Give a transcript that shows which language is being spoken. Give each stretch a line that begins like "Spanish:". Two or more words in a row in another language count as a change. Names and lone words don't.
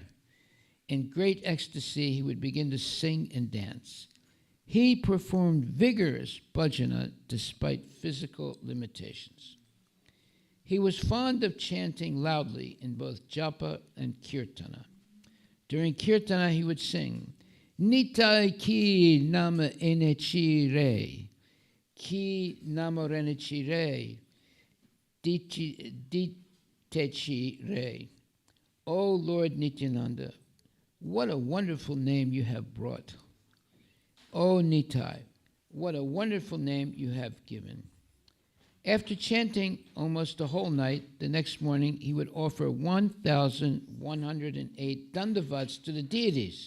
English: In great ecstasy, he would begin to sing and dance. He performed vigorous bhajana despite physical limitations. He was fond of chanting loudly in both japa and kirtana. During kirtana, he would sing,
Bangla: নিতাই কি নাম এনেছি রে, কি নাম রেনেছি রে, দিতেছি রে.
English: O Lord Nityananda, what a wonderful name you have brought. O Nitai, what a wonderful name you have given. After chanting almost the whole night, the next morning he would offer 1,108 dandavats to the deities.